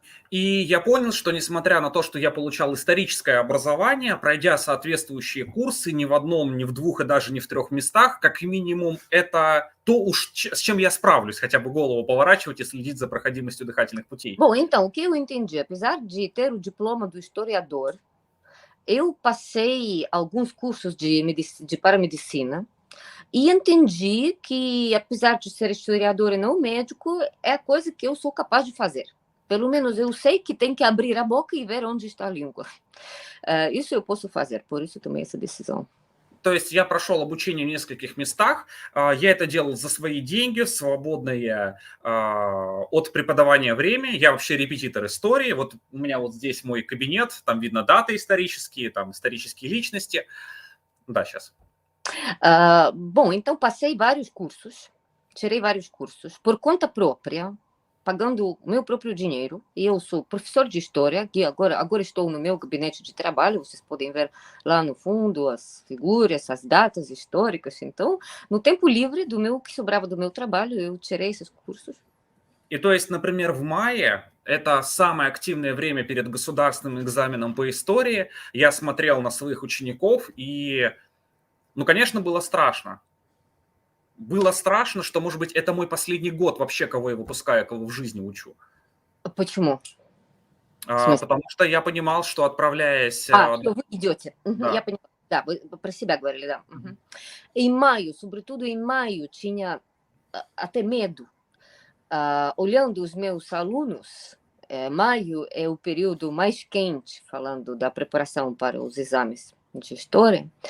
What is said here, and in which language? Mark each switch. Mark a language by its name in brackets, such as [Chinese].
[Russian] И я понял, что несмотря на то, что я получал историческое образование, пройдя соответствующие курсы ни в одном, ни в двух и даже не в 3 местах, как минимум это то уж, с чем я справлюсь, хотя бы голову поворачивать и следить за проходимостью дыхательных путей. [Portuguese] Bom, então, o que eu entendi, apesar de ter o diploma do historiador, eu passei alguns cursos de paramedicina e entendi que, apesar de ser historiador e não médico, é coisa que eu sou capaz de fazer. Pelo menos eu sei que tem que abrir a boca e ver onde está a língua. Isso eu posso fazer, por isso tomei essa decisão. [Russian] То есть я прошел обучение в нескольких местах, я это делал за свои деньги, в свободное от преподавания время. Я вообще репетитор истории. Вот у меня вот здесь мой кабинет, там видно даты исторические, там исторические личности. Да, сейчас. [Portuguese] Bom, então passei vários cursos, tirei vários cursos por conta própria, pagando o meu próprio dinheiro, e eu sou professor de história, que agora estou no meu gabinete de trabalho, vocês podem ver lá no fundo as figuras, as datas históricas, então, no tempo livre que sobrava do meu trabalho, eu tirei esses cursos. [Russian] И то есть, например, в мае, это самое активное время перед государственным экзаменом по истории, я смотрел на своих учеников, и, ну, конечно, было страшно. Было страшно, что, может быть, это мой последний год вообще, кого я выпускаю, кого в жизни учу. Почему? Потому что я понимал, что отправляясь... Что вы идете. Да. Я поняла. Да, вы про себя говорили, да. [Portuguese] Em maio, sobretudo em maio, tinha até medo. Olhando os meus alunos, maio é o período mais quente, falando da preparação para os exames de história.